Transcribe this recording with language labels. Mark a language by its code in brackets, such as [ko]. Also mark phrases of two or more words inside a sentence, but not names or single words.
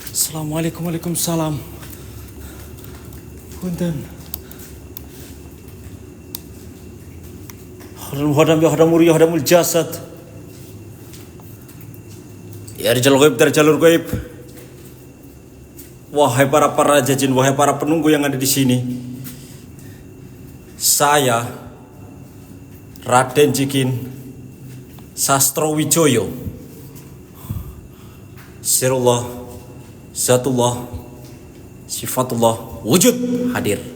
[ar] السلام عليكم، وعليكم السلام. [su] Punten. [ar] خادم يا خادم يا خادم الجسد. يا رجال الغيب [id] dari jalur ghaib. Wahai para raja jin, wahai para penunggu yang ada di sini. Saya Raden Jikin Sastro Wijoyo, Sirullah, Zatullah, Sifatullah, wujud hadir.